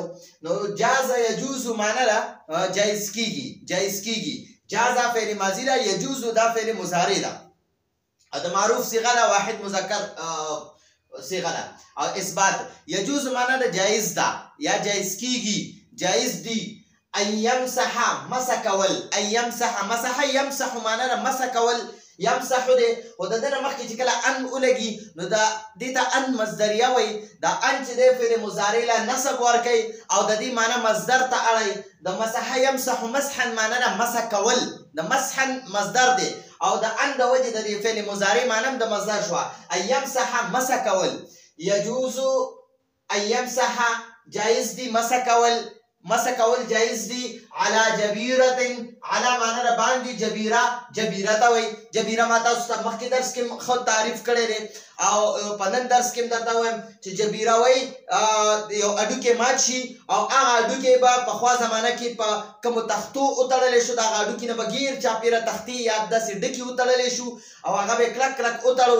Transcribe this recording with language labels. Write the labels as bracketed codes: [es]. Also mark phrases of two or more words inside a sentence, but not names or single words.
[ps] نو [ar] جاز یجوز [ps] معنی ده جایز کیږي، جایز کیږي. جازه [ar] فعل ماضي [ps] ده، یجوز دا [ar] فعل مضارع [ps] ده. د معروف صيغه ده، واحد مذکر صيغه ده. او [ar] اثبات یجوز [ps] معنی ده جایز ده یا جایز کیږي، جایز دی. [ar] ان يمسح [ps] مسح کول، [ar] ان يمسح [ps] مسح، يمسح معنی ده مسح کول، يمسح دی. او د دې نه مخکې چې کله ان ولګي نو دا دې ته ان مصدریه وایي. دا ان چې دی [ar] فعل مضارع [ps] له نصب ورکوي او د دې معنی مصدر ته اړوي. د [ar] مسح يمسح مسحا [ps] معنی ده مسح کول، د مسحا مصدر دی، او د ان د وجې د دې [ar] فعل مضارع [ps] معنی هم د مصدر شوه. [ar] ان يمسح [ps] مسح کول. [ar] يجوز ان يمسح [ps] جایز دی، مسح کول، مسح کول جایز دی. [ar] علی جبیرة، [ps] علی معنی ده باندې، جبیره، جبیره ته وایي. جبیره ما تاسو ته مخکې درس کې ښه تعریف کړی دی، او په نن درس کې هم درته وایم چې جبیره وایي یو اډوکې مات شي او هغه اډوکې به پخوا زمانه کې په کومو تختو وتړلی شو، د هغه اډوکې نه به ګیر چاپېره تختې یا داسې ډکې وتړلی شو او هغه به یې کلک کلک وتړو.